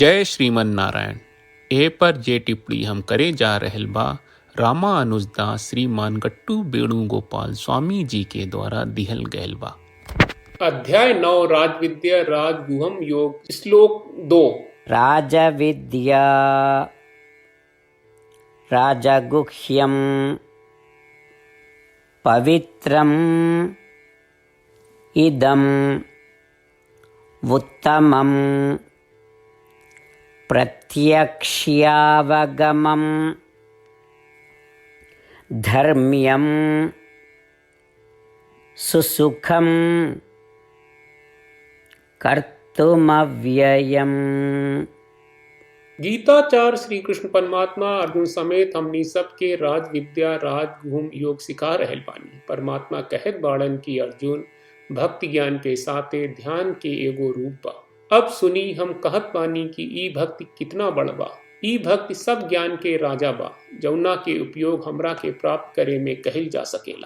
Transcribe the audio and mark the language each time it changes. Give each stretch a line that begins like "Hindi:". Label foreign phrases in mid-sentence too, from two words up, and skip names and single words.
Bhojpuri: जय श्रीमन नारायण। ए पर जे टिप्पणी हम करे जा रहल बा रामानुजदास श्रीमान गट्टू वेणुगोपाल स्वामी जी के द्वारा दिहल गयल बा। अध्याय 9 राजविद्या राजगुहम योग श्लोक 2।
Sanskrit: राजविद्या राजगुह्यं पवित्रम् इदम् उत्तमम् प्रत्यक्ष्यावगमं धर्म्यं सुसुखं कर्तुमव्ययम्।
Bhojpuri: गीताचार्य श्री कृष्ण परमात्मा अर्जुन समेत हमनी सबके राज विद्या राज गुहम योग सिखा रहल बानी। परमात्मा कहत बाड़न की अर्जुन भक्ति ज्ञान के साथे ध्यान के एगो रूप बा। अब सुनी हम कहत बानी कि ई भक्ति कितना बड़ बा। ई भक्ति सब ज्ञान के राजा बा जौना के उपयोग हमरा के प्राप्त करे में कहल जा सकेला।